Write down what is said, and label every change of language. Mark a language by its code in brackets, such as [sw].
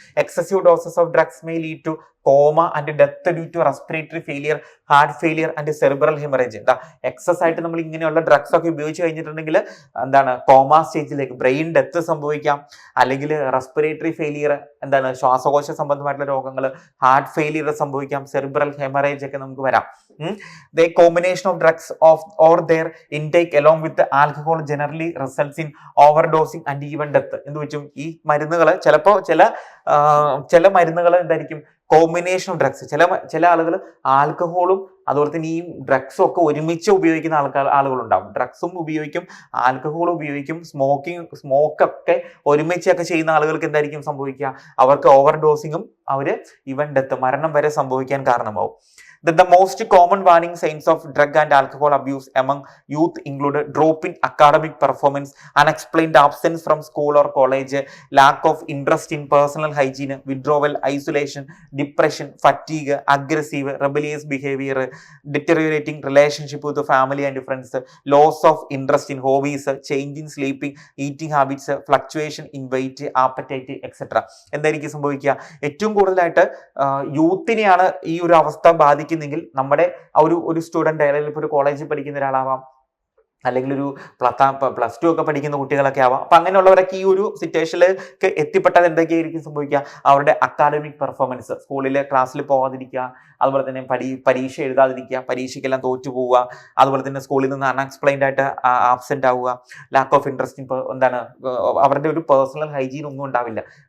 [en] Excessive doses of drugs may lead to coma and death due to respiratory failure, heart failure and cerebral haemorrhage. [ml] Excess ആയിട്ട് നമ്മൾ ഇങ്ങനെയുള്ള drugs ഒക്കെ ഉപയോഗിച്ച് കഴിഞ്ഞിട്ടുണ്ടെങ്കിൽ comma സ്റ്റേജിലേക്ക്, brain death സംഭവിക്കാം, അല്ലെങ്കിൽ റെസ്പിറേറ്ററി ഫെയിലിയർ, ശ്വാസകോശ സംബന്ധമായിട്ടുള്ള രോഗങ്ങൾ, ഹാർട്ട് ഫെയിലിയർ സംഭവിക്കാം, സെറിബ്രൽ ഹെമറേജ് ഒക്കെ നമുക്ക് വരാം. [en] The combination of drugs or their intake along with the alcohol generally results in overdosing and even death. [ml] എന്ത് വെച്ചും ഈ മരുന്നുകൾ ചിലപ്പോൾ ചില മരുന്നുകൾ എന്തായിരിക്കും, [en] Combination of drugs. [ml] ചില ആളുകൾ ആൽക്കഹോളും അതുപോലെ തന്നെ ഈ ഡ്രഗ്സും ഒക്കെ ഒരുമിച്ച് ഉപയോഗിക്കുന്ന ആളുകളുണ്ടാവും. ഡ്രഗ്സും ഉപയോഗിക്കും, ആൽക്കഹോളും ഉപയോഗിക്കും, സ്മോക്കൊക്കെ ഒരുമിച്ചൊക്കെ ചെയ്യുന്ന ആളുകൾക്ക് എന്തായിരിക്കും സംഭവിക്കുക, അവർക്ക് ഓവർ ഡോസിങ്ങും ഈവൻ ഡെത്ത്, മരണം വരെ സംഭവിക്കാൻ കാരണമാവും. [en] That the most common warning signs of drug and alcohol abuse among youth include drop in academic performance, unexplained absence from school or college, lack of interest in personal hygiene, withdrawal, isolation, depression, fatigue, aggressive, rebellious behavior, deteriorating relationship with the family and friends, loss of interest in hobbies, change in sleeping, eating habits, fluctuation in weight, appetite, etc. [ml] എന്തായിരിക്കും സംഭവിക്കുക? ഏറ്റവും കൂടുതലായിട്ട് യൂത്തിനെയാണ് ഈ ഒരു അവസ്ഥ ബാധിക്കുന്നെങ്കിൽ നമ്മുടെ ഒരു student അല്ലെങ്കിൽ ഇപ്പോൾ ഒരു കോളേജിൽ പഠിക്കുന്ന ഒരാളാവാം, അല്ലെങ്കിൽ ഒരു പ്ലസ് ടു ഒക്കെ പഠിക്കുന്ന കുട്ടികളൊക്കെ ആവാം. അപ്പൊ അങ്ങനെയുള്ളവരൊക്കെ ഈ ഒരു സിറ്റുവേഷനിലേക്ക് എത്തിപ്പെട്ടാൽ എന്തൊക്കെയായിരിക്കും സംഭവിക്കുക? അവരുടെ അക്കാഡമിക് പെർഫോമൻസ്, സ്കൂളിലെ ക്ലാസ്സിൽ പോകാതിരിക്കുക, അതുപോലെ തന്നെ പരീക്ഷ എഴുതാതിരിക്കുക, പരീക്ഷയ്ക്കെല്ലാം തോറ്റു പോവുക, അതുപോലെ തന്നെ സ്കൂളിൽ നിന്ന് അൺഎക്സ്പ്ലെയിൻഡ് ആയിട്ട് ആബ്സെന്റ് ആവുക, [en] lack of interest [ml] അവരുടെ ഒരു പേഴ്സണൽ ഹൈജീൻ ഒന്നും ഉണ്ടാവില്ല.